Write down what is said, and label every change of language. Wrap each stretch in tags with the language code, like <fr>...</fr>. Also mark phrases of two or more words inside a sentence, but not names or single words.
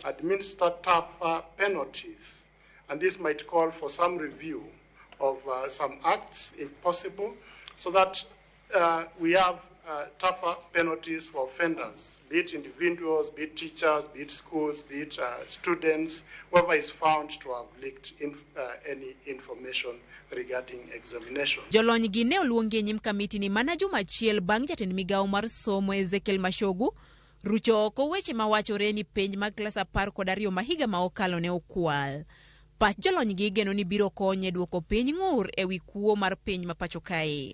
<en>Administer tough penalties, and this might call for some review of some acts, if possible, so that we have tougher penalties for offenders, be it individuals, be it teachers, be it schools, be it students, whoever is found to have leaked any information regarding examination.</en> <luo>Jolony gi ne oluongi e nyim kamiti ni mana juma achiel bang' jatend migawo mar somo Ezekiel Mashogu rucho oko weche mawachore ni penj mag klas 12 ma higa ma okalo ne okwal. Pach jolony gi geno ni biro konye duoko piny ng'ur e wi kuo mar penj ma pachokae.</luo>